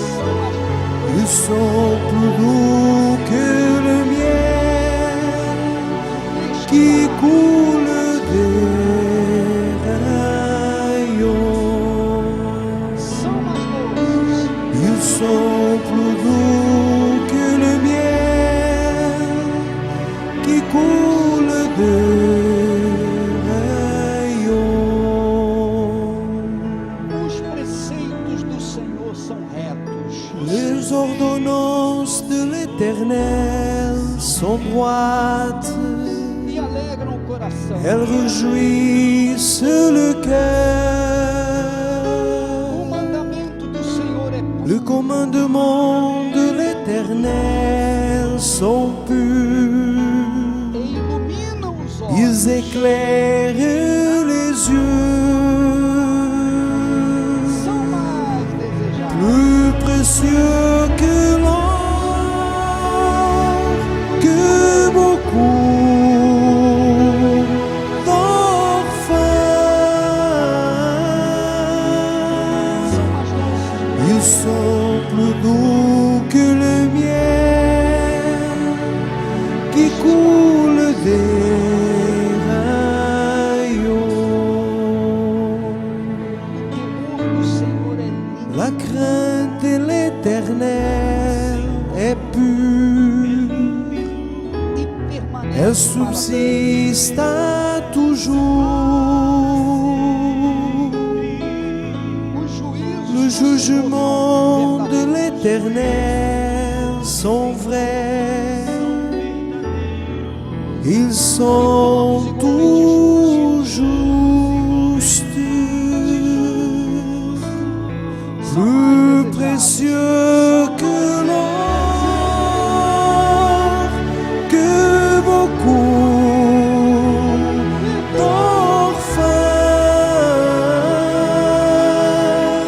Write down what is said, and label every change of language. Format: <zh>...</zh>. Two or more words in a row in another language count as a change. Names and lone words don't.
<fr>Ils sont plus doux que le miel qui coule des rayons. Ils sont plus doux que le miel qui coule des rayons.</fr> <pt>os preceitos do Senhor são retos.</pt> <fr>Les ordonnances de l'Éternel sont droites.</fr> <pt>E alegram o coração.</pt> <fr>Elles réjouissent le</fr> <pt>O</pt> <fr>cœur.</fr> <pt>mandamento do Senhor é puro.</pt> <fr>Le commandement de l'Éternel sont purs.</fr> <pt>E ilumina os olhos.</pt> <fr>Ils éclairent les yeux.</fr> <pt>São mais desejáveis.</pt> <fr>Plus précieux que l'or, que beaucoup d'orphins. Ils sont plus doux que le miel qui coule des rayons.</fr> <pt>O temor do Senhor é lindo.</pt> <fr>La crainte de l'Éternel est pure.</fr> <pt>E permanece</pt> <fr>Elle</fr> <pt>para</pt> <fr>subsiste à toujours.</fr> <pt>os juízos</pt> <fr>Le</fr> <pt>do</pt> <fr>jugement</fr> <pt>Senhor</pt> <fr>de l'Éternel sont vrais. Ils sont tout justes. Plus précieux que l'or, que beaucoup d'orphins.</fr>